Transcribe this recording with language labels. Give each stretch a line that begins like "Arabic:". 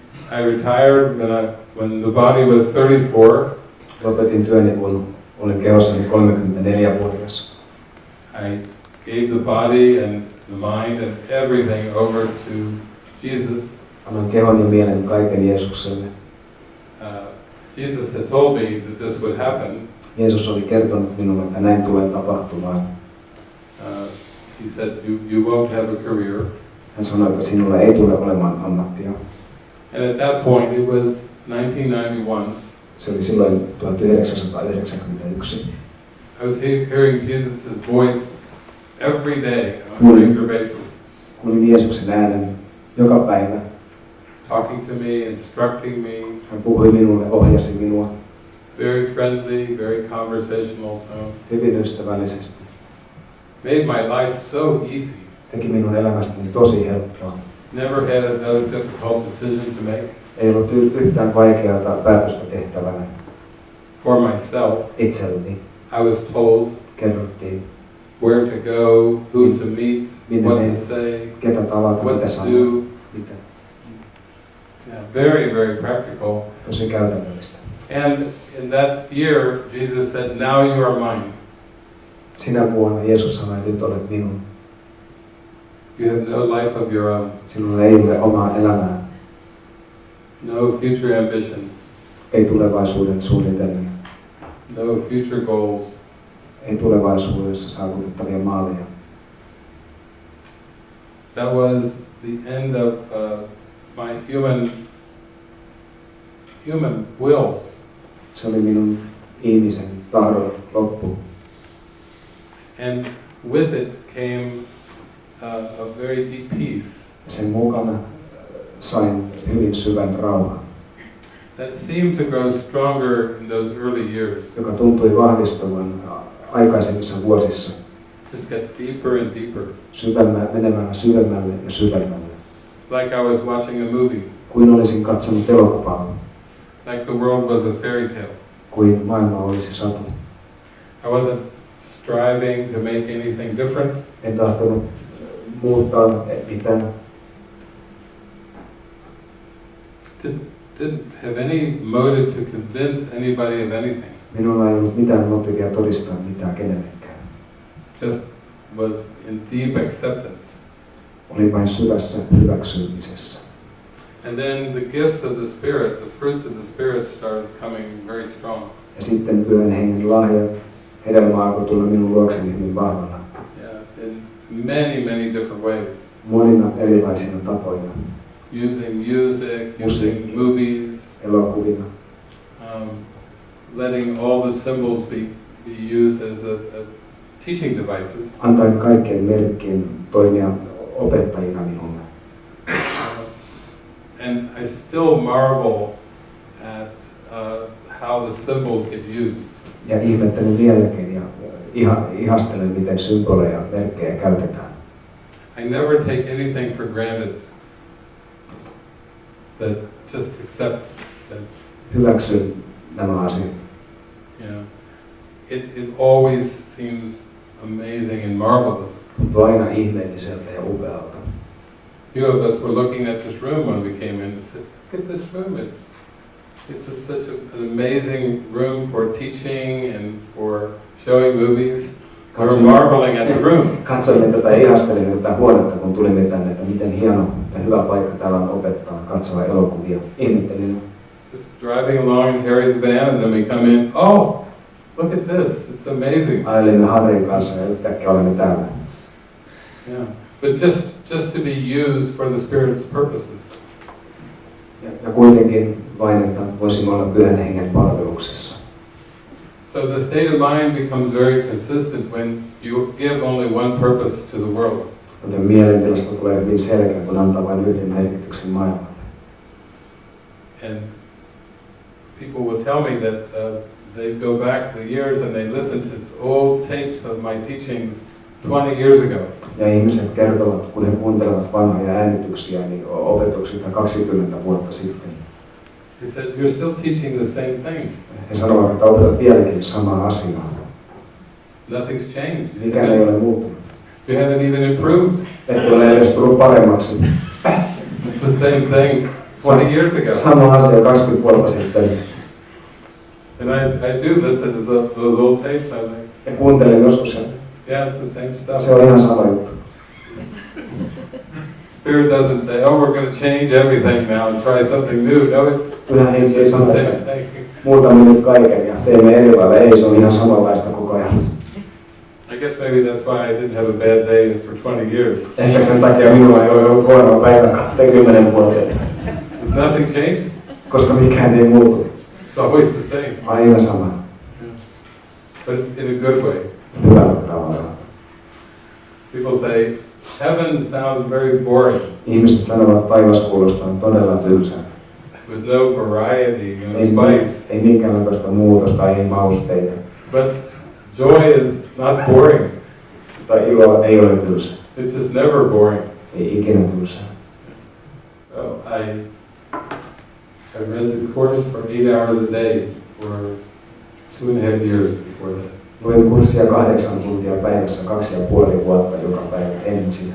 English: I retired when the body was 34.
Finnish: Lopetin työni, kun olin kehossani 34-vuotias.
English: I gave the body and the mind and everything over to Jesus.
Finnish: Annan kehon ja mielen kaiken Jeesukselle.
English: Jesus had told me that this would happen.
Finnish: Jeesus oli kertonut minulle, että näin tulee tapahtumaan.
English: He said, you won't have a career.
Finnish: Hän sanoi, että sinulla ei tule olemaan ammattia.
English: And at that point, it was 1991.
Finnish: Se oli silloin 1991.
English: I was hearing Jesus' voice every day on a regular basis.
Finnish: Kuulin Jeesuksen äänen joka päivä.
English: Talking to me, instructing me.
Finnish: Hän puhui minulle, ohjasi minua.
English: Very friendly, very conversational tone.
Finnish: Hyvin ystävällisesti.
English: Made my life so easy.
Finnish: Teki minun elämästäni tosi helppoa.
English: Never had another difficult decision to make.
Finnish: Ei ollut yhtään vaikeaa päätöstä tehtävänä.
English: For myself,
Finnish: itselleni.
English: I was told
Finnish: kerrottiin
English: where to go, who to meet, what to say,
Finnish: ketä tavata,
English: what
Finnish: mitä
English: to
Finnish: sanoa,
English: do.
Finnish: mitä.
English: Yeah, very, very practical.
Finnish: Tosi käytännöllistä.
English: And in that year, Jesus said, now you are mine.
Finnish: Sinä vuonna Jeesus sanoi, nyt olet minun.
English: You have no life of your own.
Finnish: Sinulla ei ole omaa elämää.
English: No future ambitions.
Finnish: Ei tulevaisuuden suunnitelmia.
English: No future goals.
Finnish: Ei tulevaisuudessa saavutettavia maaleja.
English: That was the end of my human will.
Finnish: Se oli minun ihmisen tahdon loppu.
English: And with it came a very deep peace.
Finnish: Sen mukana sain hyvin syvän rauhan.
English: That seemed to grow stronger in those early years.
Finnish: Joka tuntui vahvistuvan aikaisemmissa vuosissa.
English: Just get deeper and deeper.
Finnish: Menemään syvemmälle ja syvemmälle.
English: Like I was watching a movie.
Finnish: Kuin olisin katsonut elokuvaa.
English: Like the world was a fairy tale.
Finnish: Kuin maailma olisi satu.
English: I wasn't striving to make anything different.
Finnish: En tahtonut muuttaa mitään.
English: Didn't have any motive to convince anybody of anything.
Finnish: Minulla ei ollut mitään motiivia todistaa mitään kenellekään.
English: Just was in deep acceptance.
Finnish: Olin vain syvässä hyväksymisessä.
English: And then the gifts of the Spirit, the fruits of the Spirit started coming very strong.
Finnish: Ja sitten Pyhän Hengen lahjat, hedelmä alkoi tulla minun luokseni hyvin vahvana.
English: Yeah, in many different ways.
Finnish: Monina erilaisina tapoina.
English: Using music, using movies,
Finnish: elokuvina.
English: Letting all the symbols be used as a teaching devices.
Finnish: Antain kaikkien merkkien toimia opettajina minulle.
English: And I still marvel at how the symbols get used.
Finnish: Ja ihmettelen vieläkin ja ihastelen, miten symboleja ja merkkejä käytetään.
English: I never take anything for granted. That just accept that.
Finnish: Hyväksyn nämä asiat.
English: Yeah. It always seems amazing and marvelous.
Finnish: Tuntuu aina ihmeelliseltä ja upealta.
English: Few of us were looking at this room when we came in and said, look at this room. It's such an amazing room for teaching and for showing movies. We were marveling at the room.
Finnish: Katsoimme tätä ja ihastelimme tätä huonetta, kun tulimme tänne, että miten hieno ja hyvä paikka täällä on opettaa, katsoa elokuvia. Ihmettelin.
English: Just driving along in Harry's van and then we come in, oh, look at this, it's amazing.
Finnish: Ajelimme Harryn kanssa ja yhtäkkiä olemme täällä.
English: Yeah, but just to be used for the Spirit's purposes.
Finnish: Ja kuitenkin vain, että voisimme olla Pyhän Hengen palveluksessa.
English: So the state of mind becomes very consistent when you give only one purpose to the world.
Finnish: Joten mielentilasta tulee hyvin selkeä, kun antaa vain yhden merkityksen maailmalle.
English: And people will tell me that they go back the years and they listen to old tapes of my teachings 20 years ago.
Finnish: Ja ihmiset kertovat, kun he kuuntelevat vanhoja äänityksiä, niin opetuksilta 20 vuotta sitten.
English: He said, you're still teaching the same thing.
Finnish: He sanovat, että opetat vieläkin samaa asiaa.
English: Nothing's changed.
Finnish: Mikään ei ole muuttunut.
English: You haven't even improved.
Finnish: Et ole edes tullut paremmaksi.
English: It's the same thing 20 years ago.
Finnish: Sama asia 20 vuotta sitten.
English: And I do listen to those old tapes. I like,
Finnish: Ja kuuntelen joskus sen.
English: yeah, it's the same stuff.
Finnish: Se on ihan sama juttu.
English: Spirit doesn't say, oh, we're going to change everything now and try something new. No, it's
Finnish: Pyhä henki ei
English: the
Finnish: sano,
English: same
Finnish: että
English: thing.
Finnish: muutamme nyt kaiken ja teemme eri lailla. Ei, se on ihan samanlaista koko ajan.
English: I guess maybe that's why I didn't have a bad day for 20 years.
Finnish: Ehkä sen takia minulla ei ole ollut huonoa päivä 20 vuoteen.
English: Because nothing changes.
Finnish: Koska mikään ei muutu.
English: It's always the same.
Finnish: Aina sama.
English: But in a good way.
Finnish: Hyvällä tavalla.
English: People say, heaven sounds very boring.
Finnish: Ihmiset sanovat, että taivas kuulostaa todella tylsältä.
English: With no variety, no spice.
Finnish: Ei minkäänlaista muutosta, ei mausteita.
English: But joy is not boring.
Finnish: Tai ilo ei ole tylsä.
English: It's just never boring.
Finnish: Ei ikinä tylsää.
English: Well, I read the course for 8 hours a day for 2.5 years before that.
Finnish: Luin kurssia 8 tuntia päivässä 2,5 vuotta joka päivä ennen sitä.